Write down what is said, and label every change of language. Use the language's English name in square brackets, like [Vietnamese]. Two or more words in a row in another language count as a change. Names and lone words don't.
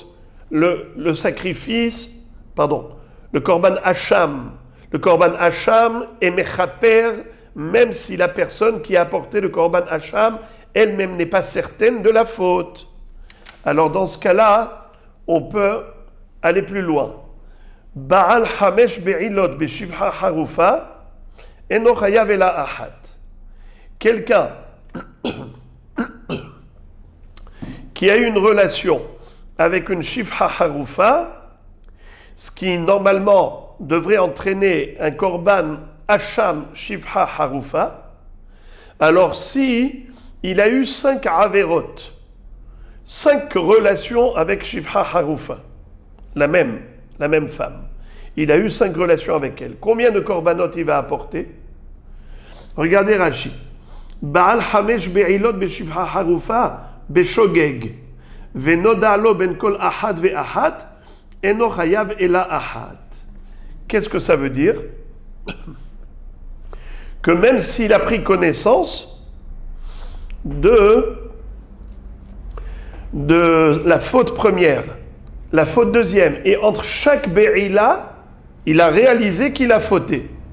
[French] Le sacrifice, le [Hebrew] קרבן חטאת. [French] Le [Hebrew] קרבן חטאת [French] est mechaper même si la personne qui a apporté le [Hebrew] קרבן חטאת [French] elle-même n'est pas certaine de la faute. Alors dans ce cas-là, on peut aller plus loin. [Hebrew] בעל חמש בעילות בשפחה חרופה אינו חייב אלא אחת. [French] Quelqu'un qui a eu une relation avec une [Hebrew] שפחה חרופה, [French] ce qui normalement devrait entraîner un [Hebrew] קרבן חטאת שפחה חרופה, [French] alors si il a eu 5 averot, 5 relations avec [Hebrew] שפחה חרופה, [French] la même femme, il a eu 5 relations avec elle. Combien de korbanot il va apporter? Regardez Rashi. [Hebrew] בעל חמש בעילות בשפחה חרופה בשוגג ונודע לו בין כל אחד ואחד אינו חייב אלא אחד. [French] Qu'est-ce que ça veut dire? Que même s'il a pris connaissance de la faute première, la faute deuxième, et entre chaque be'ila, il a réalisé qu'il a fauté.